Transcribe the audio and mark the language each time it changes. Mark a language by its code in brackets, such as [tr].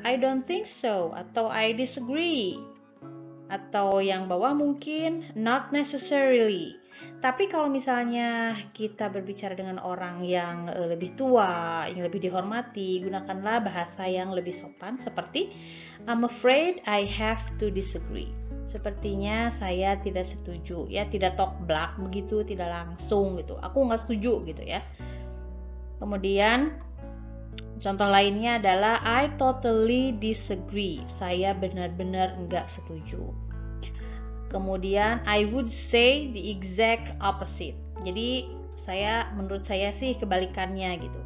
[en] I don't think so, [id] atau [en] I disagree. [id] Atau yang bawah mungkin [en] not necessarily. [id] Tapi kalau misalnya kita berbicara dengan orang yang lebih tua, yang lebih dihormati, gunakanlah bahasa yang lebih sopan seperti [en] I'm afraid I have to disagree. [id] sepertinya saya tidak setuju, ya, tidak talk-black begitu, tidak langsung gitu. Aku nggak setuju gitu ya. Kemudian contoh lainnya adalah [en] I totally disagree. [id] Saya benar-benar nggak setuju. Kemudian [en] I would say the exact opposite. [id] Jadi menurut saya sih kebalikannya gitu.